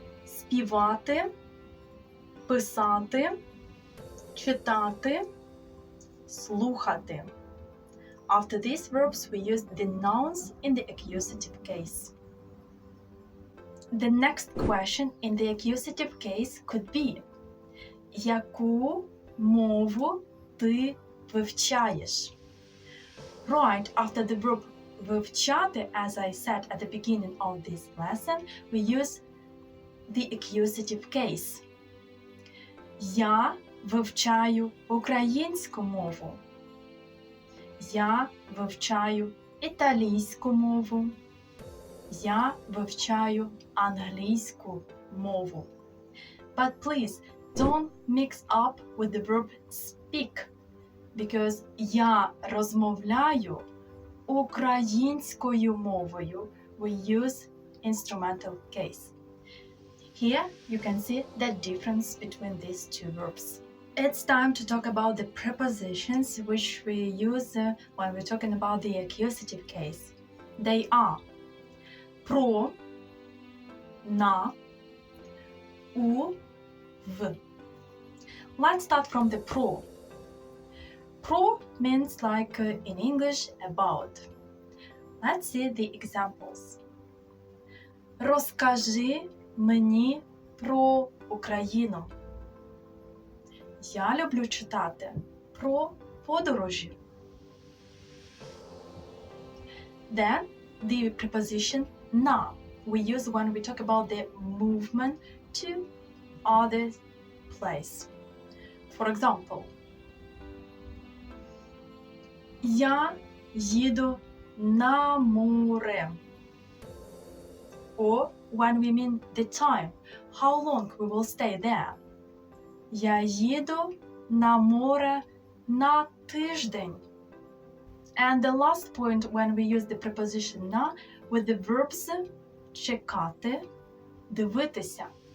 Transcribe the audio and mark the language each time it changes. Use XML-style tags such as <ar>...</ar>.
<uk>Співати, писати, читати, слухати.</uk> <en>After these verbs, we use the nouns in the accusative case. The next question in the accusative case could be:</en> <uk>яку мову ти вивчаєш?</uk> <en>Right after the verb вивчати, as I said at the beginning of this lesson, we use the accusative case.</en> <uk>Я вивчаю українську мову. Я вивчаю італійську мову. Я вивчаю англійську мову.</uk> <en>But please don't mix up with the verb speak, because</en> <uk>я розмовляю українською мовою.</uk> <en>We use instrumental case. Here you can see the difference between these two verbs. It's time to talk about the prepositions which we use when we're talking about the accusative case. They are про, на, у, в. Let's start from the pro. Pro means like in English about. Let's see the examples.</en> <uk>Розкажи мені про Україну. Я люблю читати про подорожі.</uk> <en>Then the preposition на we use when we talk about the movement to other place. For example,</en> <uk>я їду на море.</uk> <en>Or when we mean the time, how long we will stay there.</en> <uk>Я їду на море на тиждень.</uk> <en>And the last point when we use the preposition на with the verbs чекати, дивитися.</en>